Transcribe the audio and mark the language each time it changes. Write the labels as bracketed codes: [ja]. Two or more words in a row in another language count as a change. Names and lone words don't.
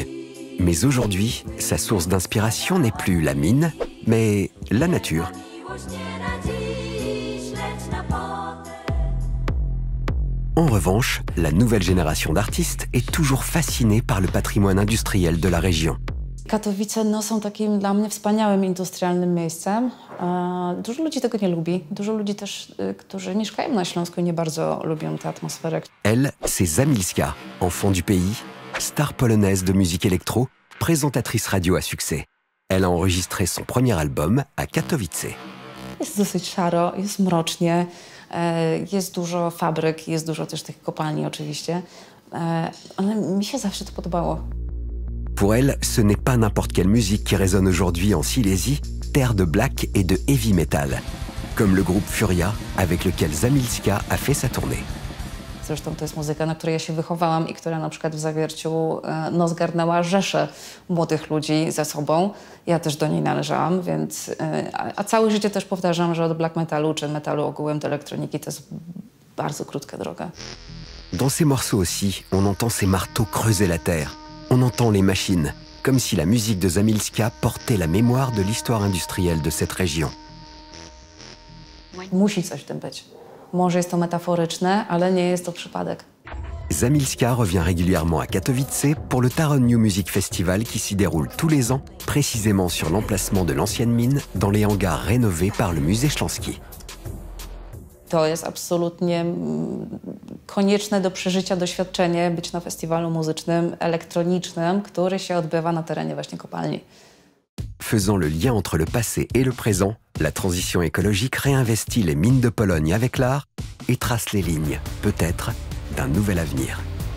[fr] Mais aujourd'hui, sa source d'inspiration n'est plus la mine, mais la nature. En revanche, la nouvelle génération d'artistes est toujours fascinée par le patrimoine industriel de la région. [pl] Katowice są takim dla mnie wspaniałym industrialnym miejscem. Dużo ludzi tego nie lubi. Dużo ludzi też, którzy mieszkają na Śląsku, nie bardzo lubią tę atmosferę. [fr] Elle, c'est Zamilska, enfant du pays, star polonaise de musique électro, présentatrice radio à succès. Elle a enregistré son premier album à Katowice. [pl] Jest dosyć szaro, jest mrocznie, jest dużo fabryk, jest dużo też tych kopalni oczywiście, ale mi się zawsze to podobało. [fr] Pour elle, ce n'est pas n'importe quelle musique qui résonne aujourd'hui en Silésie, terre de black et de [en] heavy metal, [fr] comme le groupe Furia, avec lequel Zamilska a fait sa tournée. [pl] Zresztą to jest muzyka, na której ja się wychowałam i która na przykład w Zawierciu zgarnęła rzeszę młodych ludzi ze sobą. Ja też do niej należałam, więc... A całe życie też powtarzam, że od black metalu czy metalu ogółem do elektroniki to jest bardzo krótka droga. [fr] Dans ces morceaux aussi, on entend ces marteaux creuser la terre. On entend les machines, comme si la musique de Zamilska portait la mémoire de l'histoire industrielle de cette région. [pl] Musi coś w tym być. Może jest to metaforyczne, ale nie jest to przypadek. [fr] Zamilska revient régulièrement à Katowice pour le Taron New Music Festival qui s'y déroule tous les ans, précisément sur l'emplacement de l'ancienne mine dans les hangars rénovés par le musée Śląski. [pl] To jest absolutnie konieczne do przeżycia doświadczenie być na festiwalu muzycznym, elektronicznym, który się odbywa na terenie właśnie kopalni. [fr] Faisant le lien entre le passé et le présent, la transition écologique réinvestit les mines de Pologne avec l'art et trace les lignes, peut-être, d'un nouvel avenir.